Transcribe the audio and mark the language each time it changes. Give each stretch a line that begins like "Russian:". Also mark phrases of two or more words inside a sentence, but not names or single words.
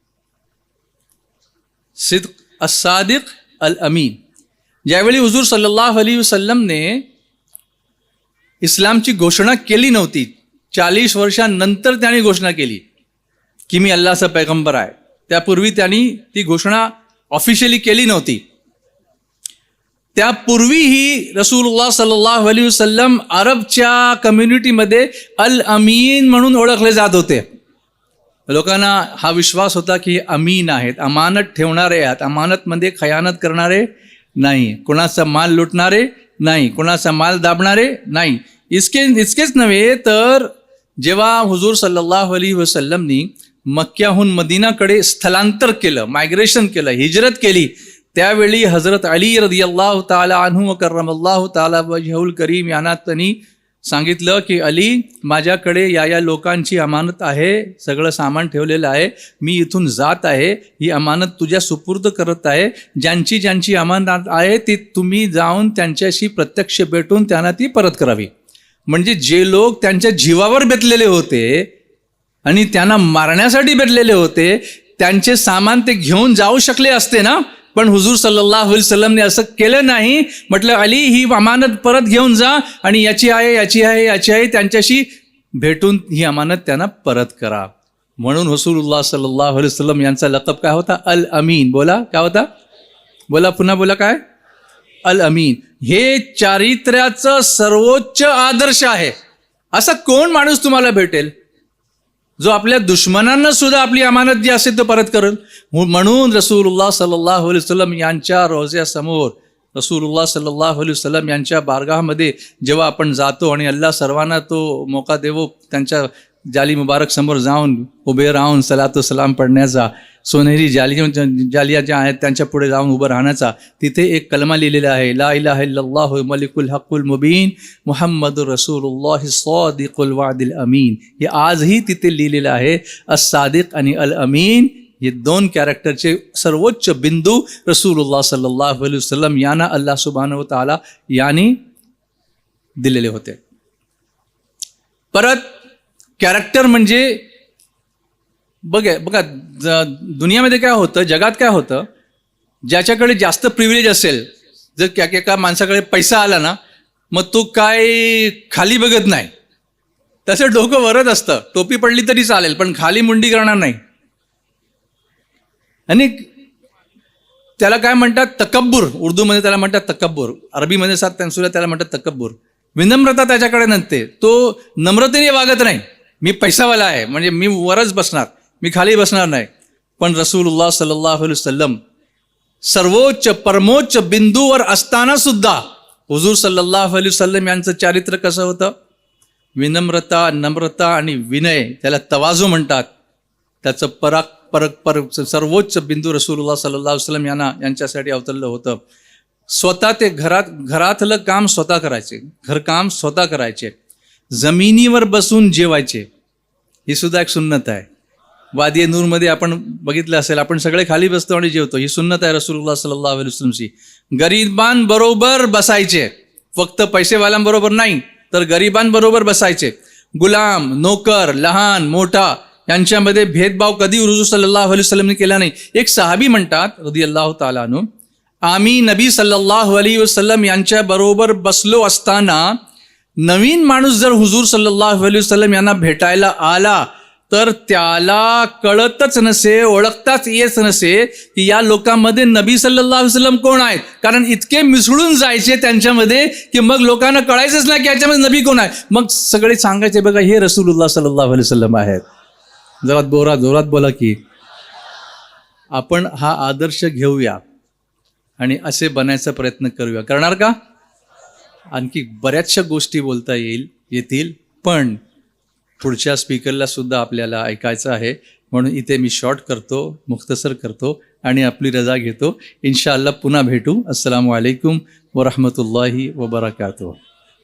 Arabic: صدق الصادق الأمين.
Marathi: ज्यावेळी हुजूर
Arabic: صلى الله عليه وسلم
Marathi: इस्लामची घोषणा केली नव्हती, 40 वर्षांनंतर त्यांनी घोषणा केली की मी अल्लाहचा पैगंबर आहे. त्यापूर्वी त्यांनी ती घोषणा ऑफिशियली केली नव्हती. त्यापूर्वीही
Arabic: رسول الله صلى الله عليه وسلم
Marathi: अरबच्या कम्युनिटीमध्ये
Arabic: الأمين
Marathi: म्हणून ओळखले जात होते. लोकांना हा विश्वास होता की अमीन आहेत, अमानत ठेवणारे आहेत, अमानतमध्ये खयानत करणारे नाही, कोणाचा माल लुटणारे नाही, कोणाचा माल दाबणारे नाही. इतकेच नव्हे तर जेव्हा हुजूर
Arabic: صلى الله عليه وسلم
Marathi: मक्क्याहून मदिनाकडे स्थलांतर केलं, मायग्रेशन केलं, हिजरत केली, त्यावेळी हजरत अली
Arabic: رضي الله تعالى عنه وكرم الله تعالى وجهه الكريم
Marathi: यांना त्यांनी सांगितलं की अली, माझ्याकडे या लोकांची अमानत आहे, सगळं सामान ठेवलेलं आहे, मी इथून जात आहे, ही अमानत तुझ्या सुपूर्द करत आहे, ज्यांची अमानत आहे ती तुम्ही जाऊन त्यांच्याशी प्रत्यक्ष भेटून त्यांना ती परत करावी. म्हणजे जे लोक त्यांच्या जीवावर बेतलेले होते आणि त्यांना मारण्यासाठी बेतलेले होते, त्यांचे सामान ते घेऊन जाऊ शकले असते ना, पण हुजूर
Arabic: صلى الله عليه وسلم
Marathi: असं केलं नाही. म्हटलं अली, ही अमानत परत घेऊन जा आणि याची आहे त्यांच्याशी भेटून ही अमानत त्यांना परत करा. म्हणून
Arabic: رسول الله صلى الله عليه وسلم
Marathi: यांचा लक़ब काय होता?
Arabic: الأمين.
Marathi: बोला काय होता? बोला पुन्हा बोला काय?
Arabic: الأمين.
Marathi: हे चारित्र्याचं सर्वोच्च आदर्श आहे. असा कोण माणूस तुम्हाला भेटेल जो आपल्या दुश्मनांना सुद्धा आपली अमानत जी असेल तो परत करेल? म्हणून
Arabic: رسول الله صلى الله عليه وسلم
Marathi: यांच्या रोज़्यासमोर,
Arabic: رسول الله صلى الله عليه وسلم
Marathi: यांच्या बारगाहमध्ये जेव्हा आपण जातो आणि अल्लाह सर्वांना तो मौका देवो त्यांच्या जाली मुबारक समोर जाऊन उभे राहून
Arabic: صلاة وسلام
Marathi: पडण्याचा, सोनेरी जालिया ज्या आहेत त्यांच्या पुढे जाऊन उभं राहण्याचा, तिथे एक कलमा लिहिलेला आहे,
Arabic: لا إله إلا الله الملك الحق المبين محمد رسول الله صادق الوعد الأمين.
Marathi: हे आजही तिथे लिहिलेलं आहे. अस-सादिक आणि
Arabic: الأمين
Marathi: हे दोन कॅरेक्टरचे सर्वोच्च बिंदू
Arabic: رسول الله صلى الله عليه وسلم
Marathi: यांना
Arabic: الله سبحانه وتعالى
Marathi: यांनी दिलेले होते. परत कॅरेक्टर म्हणजे बघा दुनियामध्ये काय होतं, जगात काय होतं, ज्याच्याकडे जास्त प्रिव्हिलेज असेल, जर एका माणसाकडे पैसा आला ना, मग तो काय खाली बघत नाही, तसं डोकं वरत असतं, टोपी पडली तरी चालेल पण खाली मुंडी करणार नाही. आणि त्याला काय म्हणतात? तकब्बुर. उर्दूमध्ये त्याला म्हणतात तकब्बुर, अरबीमध्ये सुद्धा त्याला म्हणतात तकब्बुर. विनम्रता त्याच्याकडे नसते, तो नम्रतेने वागत नाही. मी पैसावाला आहे म्हणजे मी वरच बसणार, मी खाली बसणार नाही. पण
Arabic: رسول الله صلى الله عليه وسلم
Marathi: सर्वोच्च परमोच्च बिंदूवर असताना सुद्धा हुजूर
Arabic: صلى الله عليه وسلم
Marathi: यांचं चारित्र्य कसं होतं? विनम्रता, नम्रता आणि विनय, त्याला तवाजू म्हणतात. त्याचं सर्वोच्च बिंदू
Arabic: رسول الله صلى الله عليه وسلم
Marathi: यांच्यासाठी अवतरलं होतं. स्वतः ते घरातलं काम स्वतः करायचे, घरकाम स्वतः करायचे, जमिनीवर बसून जेवायचे. ही सुद्धा एक सुन्नत आहे. वादी नूरमध्ये आपण बघितलं असेल, आपण सगळे खाली बसतो आणि जेवतो. ही सुन्नत आहे
Arabic: رسول الله صلى الله عليه وسلم.
Marathi: गरिबांबरोबर बसायचे, फक्त पैसेवाल्यांबरोबर नाही तर गरिबांबरोबर बसायचे. गुलाम, नोकर, लहान मोठा यांच्यामध्ये भेदभाव कधी हुजूर
Arabic: صلى الله عليه وسلم
Marathi: केला नाही. एक सहाबी म्हणतात
Arabic: رضي الله تعالى عنه,
Marathi: आम्ही नबी
Arabic: صلى الله عليه وسلم
Marathi: यांच्या बरोबर बसलो असताना नवीन माणूस जर हुजूर
Arabic: صلى الله عليه وسلم
Marathi: यांना भेटायला आला तर त्याला कळतच नसे, ओळखताच येत नसे की या लोकांमध्ये नबी
Arabic: صلى الله عليه وسلم
Marathi: कोण आहेत. कारण इतके मिसळून जायचे त्यांच्यामध्ये की मग लोकांना कळायचंच नाही की याच्यामध्ये नबी कोण आहे. मग सगळे सांगायचे, बघा हे
Arabic: رسول الله صلى الله عليه وسلم
Marathi: आहेत. जोरात बोला की आपण हा आदर्श घेऊया आणि असे बनायचा प्रयत्न करूया. करणार का? आणखी बऱ्याचशा गोष्टी बोलता येतील पण पुढच्या स्पीकरला सुद्धा आपल्याला ऐकायचं आहे. म्हणून इथे मी शॉर्ट करतो, मुख्तसर करतो आणि आपली रजा घेतो. इन्शाअल्लाह पुन्हा भेटू.
Arabic: السلام عليكم ورحمة الله وبركاته.